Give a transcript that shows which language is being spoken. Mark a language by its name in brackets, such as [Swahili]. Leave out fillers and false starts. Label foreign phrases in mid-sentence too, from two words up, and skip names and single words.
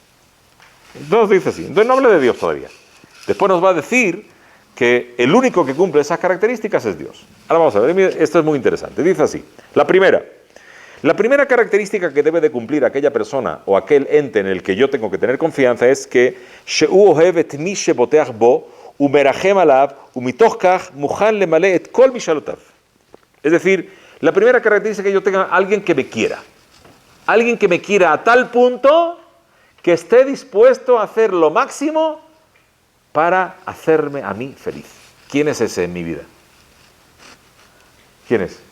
[Spanish] Entonces dice así. Entonces no hable de Dios todavía. Después nos va a decir que el único que cumple esas características es Dios. Ahora vamos a ver, esto es muy interesante. Dice así. La primera, La primera característica que debe de cumplir aquella persona o aquel ente en el que yo tengo que tener confianza es que [Hebrew] שהוא אוהב את מי שבוטח בו ומרחם עליו ומתוך כך מוכן למלא את כל משאלותיו. [Spanish] Es decir, la primera característica es que yo tenga alguien que me quiera. Alguien que me quiera a tal punto que esté dispuesto a hacer lo máximo para hacerme a mí feliz. ¿Quién es ese en mi vida? ¿Quién es?